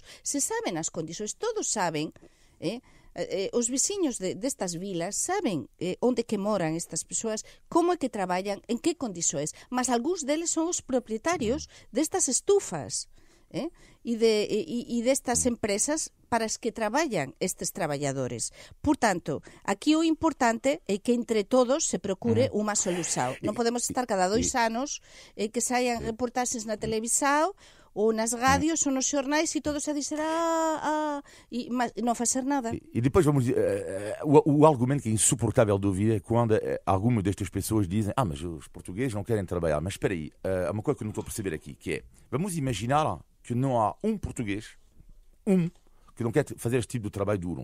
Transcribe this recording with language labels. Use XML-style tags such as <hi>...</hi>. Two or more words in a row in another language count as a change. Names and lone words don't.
<gl>Se saben as condições, todos saben, os veciños destas vilas saben onde que moran estas persoas, como é que traballan, en que condições, mas algúns deles son os propietarios destas estufas e destas empresas para as que traballan estes traballadores. Por tanto, aquí o importante é que entre todos se procure unha solución. Non podemos estar cada 2 anos que saian reportaxes na televisão ou nas rádios ou nos xornais e todos a</gl> <pt>dizer e não fazer nada. E depois vamos dizer, o argumento que é insuportável de ouvir é quando algumas destas pessoas dizem mas os portugueses não querem trabalhar. Mas espera aí, há uma coisa que eu não estou a perceber aqui, que é, vamos imaginar que não há um português, que não quer fazer este tipo de trabalho duro.</pt>